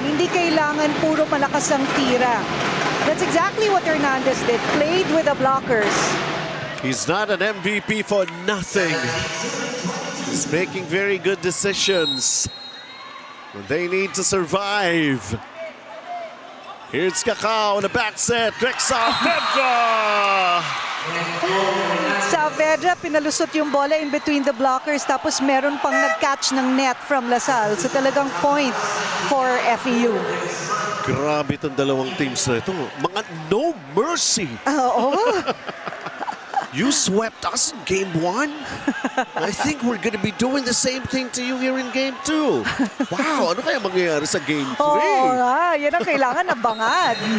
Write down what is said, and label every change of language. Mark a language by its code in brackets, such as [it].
[tl] Hindi kailangan puro malakas ang tira. [en] That's exactly what Hernandez did. Played with the blockers. He's not an MVP for nothing. He's making very good decisions when they need to survive. Here's Kakao in the back set. Rexa Pedra! [tl] Sa Avedra, pinalusot yung bola [en] in between the blockers [tl] tapos meron pang nag-catch ng net from LaSalle. [en] So talagang point for FEU. [tl] Grabe itong dalawang teams na ito. Mga no mercy. Oo. [en] You swept us in game 1. I think we're gonna be doing the same thing to you here in game 2. [tl] Wow, ano kaya mangyayari sa game 3? Oo nga, yan ang kailangan abangan.